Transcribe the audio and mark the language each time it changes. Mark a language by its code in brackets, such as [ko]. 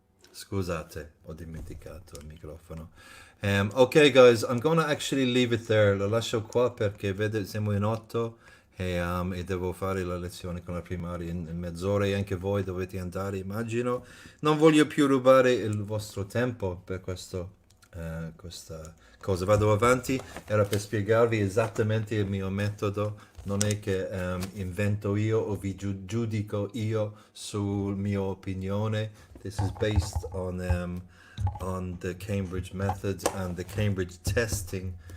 [it] Scusate, ho dimenticato il microfono. [en] Ok guys, I'm gonna actually leave it there. [it] Lo lascio qua perché vede, siamo in 8 e devo fare la lezione con la primaria in mezz'ora e anche voi dovete andare, immagino. Non voglio più rubare il vostro tempo per questa cosa. Vado avanti, era per spiegarvi esattamente il mio metodo. Non è che invento io o vi giudico io sul mio opinione. [en] This is based on the Cambridge methods and the Cambridge testing.